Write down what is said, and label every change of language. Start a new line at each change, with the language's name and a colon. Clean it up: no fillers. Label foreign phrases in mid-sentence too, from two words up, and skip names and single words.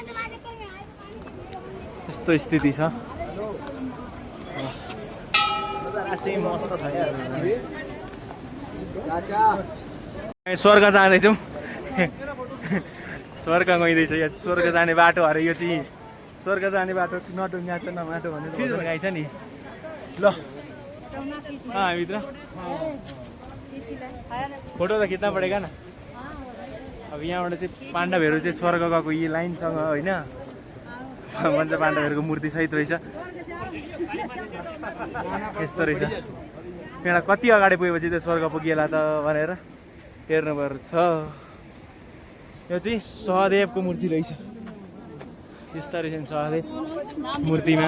Nepali: यस्तो स्थिति छ। चाहिँ मस्त छ यहाँ। स्वर्ग जाँदैछौँ, स्वर्ग गइँदैछ। यो स्वर्ग जाने बाटो अरे। यो चाहिँ स्वर्ग जाने बाटो नडुङ्गा छ न माटो भनेर गाई छ नि।
Hindi: ल हाँ भित्र फोटो तो खींचना पड़ेगा ना।
Nepali: अब यहाँबाट चाहिँ पाण्डवहरू चाहिँ स्वर्ग गएको यी लाइनसँग होइन भन्छ पाण्डवहरूको मूर्ति सहित रहेछ यस्तो रहेछ यहाँ कति अगाडि पुगेपछि त्यो स्वर्ग पुगिएला त भनेर हेर्नुपर्छ यो चाहिँ सहदेवको मूर्ति रहेछ यस्तो रहेछ सहदेव मूर्तिमा